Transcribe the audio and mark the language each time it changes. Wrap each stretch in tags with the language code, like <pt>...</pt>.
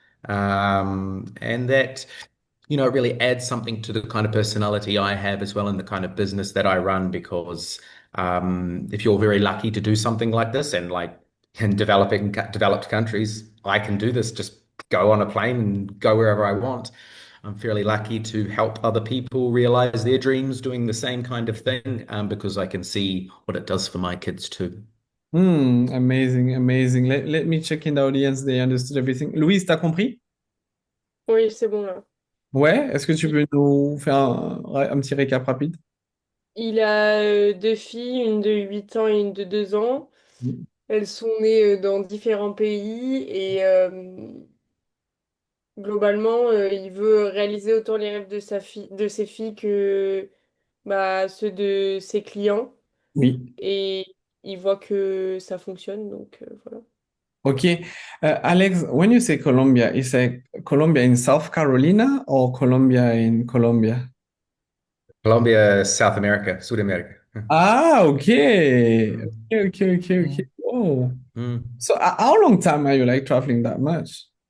<en>And that it really adds something to the kind of personality I have as well in the kind of business that I run because if you're very lucky to do something like this and like in developed countries, I can do this, just go on a plane and go wherever I want. I'm fairly lucky to help other people realize their dreams doing the same kind of thing because I can see what it does for my kids too. Amazing, amazing. Let me check in the audience. They understood everything.</en> <fr>Louise, t'as compris? Oui, c'est bon là. Ouais. Est-ce que tu Il, peux nous faire un petit récap rapide? il a deux filles, une de 8 ans et une de 2 ans. Elles sont nées dans différents pays et globalement, il veut réaliser autant les rêves de de ses filles que bah, ceux de ses clients. Oui. Et il voit que ça fonctionne, donc voilà.</fr> <en>Okay. Alex, when you say Colombia, is it Colombia in South Carolina or Colombia in Colombia? Colombia, South America, Sudamerica. Ah, okay. Mm. Okay, okay, okay, okay. Mm. Oh. Mm. So how long time are you like traveling that much?</en>